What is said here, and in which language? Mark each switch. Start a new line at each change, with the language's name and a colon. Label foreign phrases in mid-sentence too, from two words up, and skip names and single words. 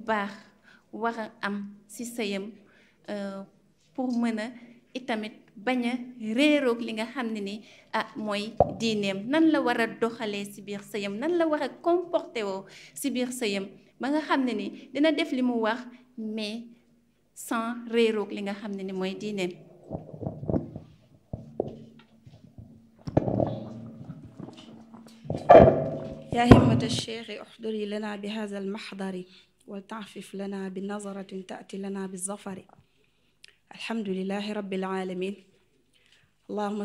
Wolof: baax war a am si sëyam pour mën a itamit bañ a réeroog li nga xam ne ni mooy diineem nan la war a doxalee si biir sëyam nan la war a comporté woo si biir sëyam ba nga xam ne ni dina def li mu wax
French: mais sans
Wolof: réeroog li nga xam ne ni mooy diineem.
Arabic: يا همة الشيخ احضري لنا بهذا المحضر ولتعفف لنا بنظرة تأتي لنا بالظفر الحمد لله رب العالمين اللهم